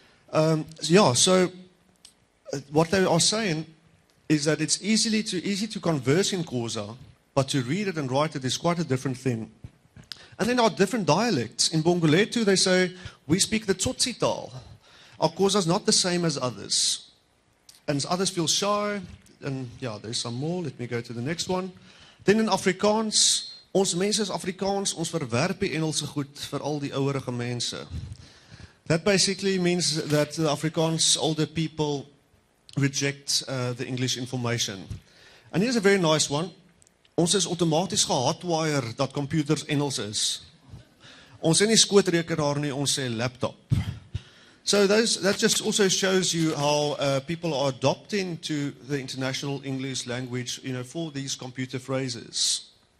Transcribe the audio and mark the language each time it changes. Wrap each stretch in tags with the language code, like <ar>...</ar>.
<en>So what they are saying is that it's easy to converse in Xhosa, but to read it and write it is quite a different thing. And then there are different dialects. In Bongoletu, they say, we speak the Tsotsi taal. Our Xhosa is not the same as others. And others feel shy. And yeah, there's some more. Let me go to the next one. Then in Afrikaans,</en> <af>ons mense is Afrikaans, ons verwerp die Engelse goed vir al die ouerige mense.</af> <en>That basically means that the Afrikaans older people reject the English information. And here's a very nice one.</en> <af>Ons is outomaties gehardwire dat computers Engels is. Ons sê nie skootrekenaar nie, ons sê laptop.</af> <en>So that just also shows you how people are adopting to the international English language, for these computer phrases.</en>